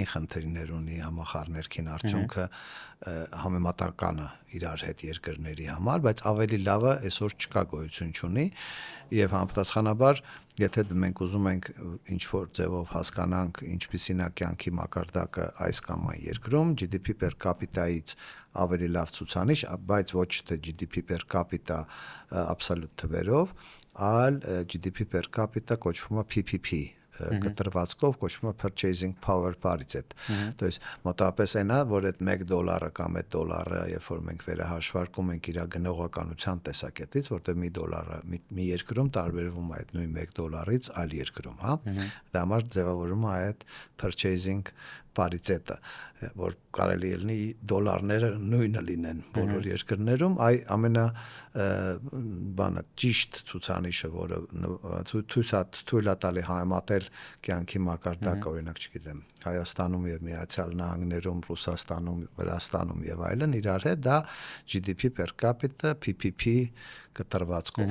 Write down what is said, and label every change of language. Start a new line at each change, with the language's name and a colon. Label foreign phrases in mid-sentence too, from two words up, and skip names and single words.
Armenian: խնդիրներ ունի համախառներքին արդյունքը համեմատականը իրար հետ երկրների համար, բայց ավելի լավը այսօր չկա գոյություն չունի եւ համապատասխանաբար եթե մենք ուզում ենք ինչ որ ձևով հասկանանք ինչպիսին է կյանքի մակարդակը այս կամ այն երկրում
English: GDP per capita-ից
Armenian: ավելի լավ ցուցանիշ, բայց ոչ թե
English: GDP per capita absolute
Armenian: թվերով, այլ
English: GDP per capita
Armenian: կոչվում է PPP կտրվածքով կոչվում է
English: purchasing power parity,
Russian: то есть
Armenian: մոտավորապես այն է, որ այդ $1 կամ այդ դոլարը, երբ որ մենք վերահաշվարկում ենք իր գնողականության տեսակետից, որտեղ $1 մի երկրում տարբերվում է այդ նույն $1-ից այլ երկրում, հա, դա համար ձևավորում է այդ
English: purchasing parity-ը,
Armenian: որ կարելի է լինի դոլարները նույնը լինեն բոլոր երկրներում, այ ամենա բանը ճիշտ ցուցանիշը, որը թույլ է տալի համեմատել կյանքի մակարդակը, օրինակ, չգիտեմ, Հայաստանում եւ Միացյալ Նահանգներում, Ռուսաստանում, Վրաստանում եւ այլն իրար հետ, դա
English: GDP per capita PPP
Armenian: կտրվածքով